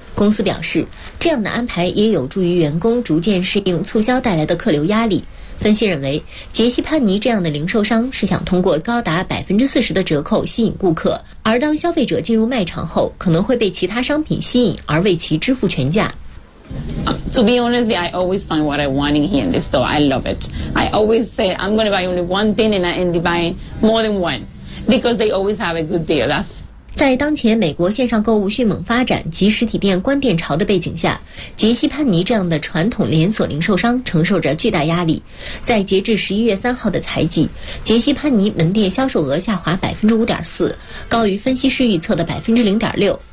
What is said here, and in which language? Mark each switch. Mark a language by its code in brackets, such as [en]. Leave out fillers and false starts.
[zh] 公司表示，这样的安排也有助于员工逐渐适应促销带来的客流压力。分析认为，杰西·潘尼这样的零售商是想通过高达40%的折扣吸引顾客，而当消费者进入卖场后，可能会被其他商品吸引而为其支付全价。 [en] To be honest, I always find what I want in here in this store. I love it. I always say I'm going to buy only one thing and I end up buying more than one because they always have a good deal. That's... [zh] 在当前美国线上购物迅猛发展及实体店关店潮的背景下，杰西潘尼这样的传统连锁零售商承受着巨大压力。在截至11月3号的财季，杰西潘尼门店销售额下滑5.4%，高于分析师预测的0.6%。